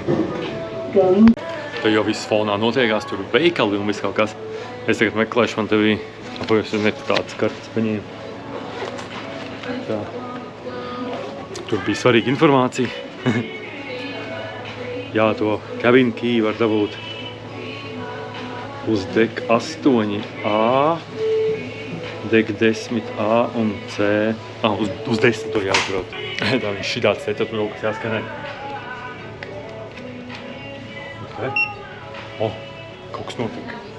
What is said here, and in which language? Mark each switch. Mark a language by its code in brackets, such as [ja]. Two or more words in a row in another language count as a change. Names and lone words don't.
[lv] Te jau viss fonā notiekās, tur veikali un viss kaut kas. Es tagad meklēšu, man te bija, es tāds kartes paņēmu. Tā. Tur bija svarīga informācija. Jā, to [en] cabin key [lv] var dabūt uz dek 8A, dek 10A un C. Uz 10 to jāatbrauc. Tā viņš šitāds te, tad kaut kas jāskanē. Ok. Kaut kas notiek.